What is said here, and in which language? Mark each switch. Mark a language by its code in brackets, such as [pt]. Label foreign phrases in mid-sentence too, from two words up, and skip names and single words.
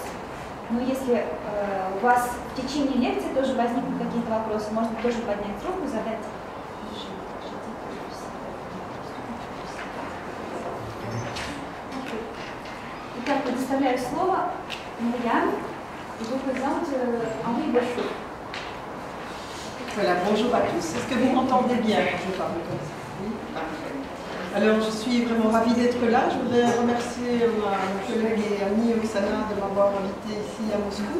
[ru] Но если у вас в течение лекции тоже возникнут какие-то вопросы, можно тоже поднять руку, задать. Итак, предоставляю слово Мириам. [fr] Je vous présente Henri Bosho. Voilà, bonjour à tous. Est-ce que vous m'entendez bien quand je parle comme ça? Oui, parfait. Alors, je suis vraiment ravie d'être là. Je voudrais remercier ma collègue et amie Oksana de m'avoir invitée ici à Moscou.